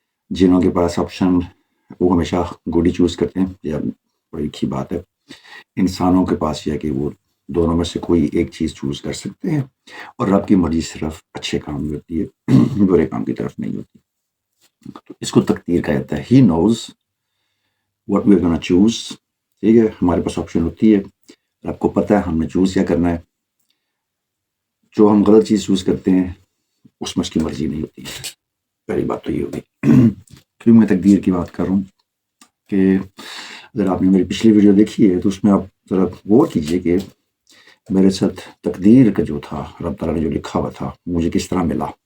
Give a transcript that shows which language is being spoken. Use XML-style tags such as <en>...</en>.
<ur>جنوں کے پاس آپشن وہ ہمیشہ گڈ ہی چوز کرتے ہیں، یہ بڑی اچھی بات ہے. انسانوں کے پاس یہ ہے کہ وہ دونوں میں سے کوئی ایک چیز چوز کر سکتے ہیں، اور رب کی مرضی صرف اچھے کام میں ہوتی ہے، برے کام کی طرف نہیں ہوتی. تو اس کو تقدیر کہا جاتا ہے.</ur> <en>He knows what we're gonna choose.</en> <ur>ٹھیک ہے، ہمارے پاس آپشن ہوتی ہے، رب کو پتہ ہے ہم نے چوز کیا کرنا ہے. جو ہم غلط چیز چوز کرتے ہیں اس میں اس کی مرضی نہیں ہوتی. پہلی بات تو یہ ہوگی. کیوں میں تقدیر کی بات کر رہا ہوں کہ اگر آپ نے میری پچھلی ویڈیو دیکھی ہے تو اس میں آپ ذرا غور کیجئے کہ میرے ساتھ تقدیر کا جو تھا، رب تعالیٰ نے جو لکھا ہوا تھا مجھے کس طرح ملا.</ur>